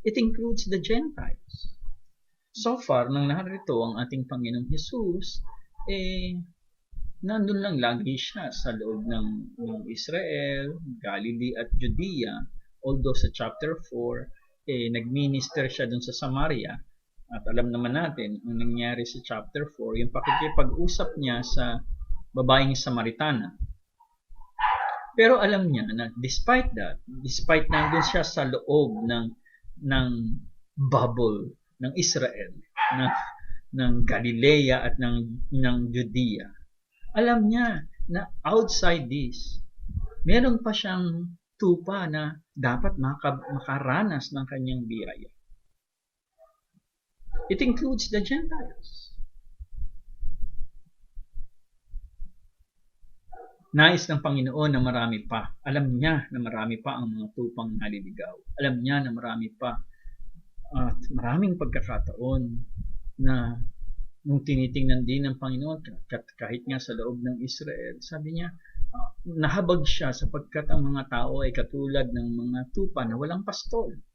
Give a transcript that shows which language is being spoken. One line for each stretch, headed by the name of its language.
English: It includes the Gentiles. So far,
Filipino: nang narito ang ating Panginoong Jesus, nandun lang lagi siya sa loob ng Israel, Galilee at Judea. Although sa chapter 4, nagminister siya dun sa Samaria. At alam naman natin, ang nangyari sa chapter 4, yung pakikipag-usap niya sa babaeng Samaritana. Pero alam niya na despite nandun siya sa loob ng bubble ng Israel, ng Galilea at ng Judea, alam niya na
English: outside this,
Filipino: meron pa siyang tupa na dapat makaranas ng kanyang biyaya.
English: It includes the Gentiles.
Filipino: Nais ng Panginoon na marami pa. Alam niya na marami pa ang mga tupang naliligaw. Alam niya na marami pa at maraming pagkakataon na nung tinitingnan din ng Panginoon, kahit nga sa loob ng Israel, sabi niya, nahabag siya sapagkat ang mga tao ay katulad ng mga tupa na walang pastol.